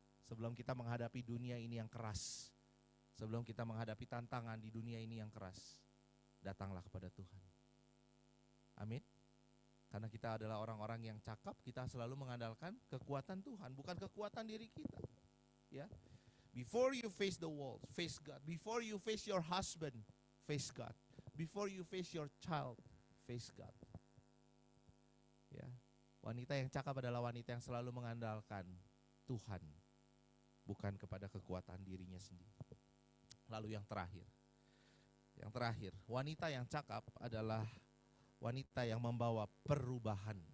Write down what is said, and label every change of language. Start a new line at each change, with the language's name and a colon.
Indonesian: Sebelum kita menghadapi dunia ini yang keras, sebelum kita menghadapi tantangan di dunia ini yang keras, datanglah kepada Tuhan. Amin. Karena kita adalah orang-orang yang cakap, kita selalu mengandalkan kekuatan Tuhan, bukan kekuatan diri kita.
English: Ya. Before you face the world, face God. Before you face your husband, face God. Before you face your child, face God.
Indonesian: Ya. Wanita yang cakap adalah wanita yang selalu mengandalkan Tuhan, bukan kepada kekuatan dirinya sendiri. Lalu yang terakhir, wanita yang cakap adalah wanita yang membawa perubahan.